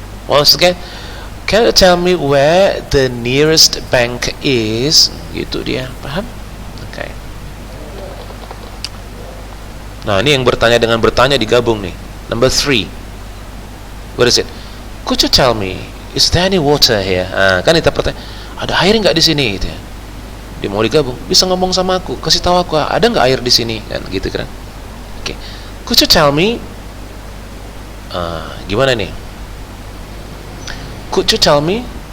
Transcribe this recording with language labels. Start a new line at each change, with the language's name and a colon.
English: Once again, can you tell me where the nearest bank is?
Indonesian: Gitu dia, paham? Oke. Nah, ini yang bertanya dengan bertanya digabung nih.
English: Number 3. What is it? Could you tell me, is there any water here?
Indonesian: Kan kita pertanyaan, ada air nggak di sini? Gitu ya. Dia mau digabung, bisa ngomong sama aku, kasih tahu aku ada nggak air di sini, kan? Gitu kan? Oke.
English: Could you tell me?
Indonesian: Gimana nih?
English: Could you tell me?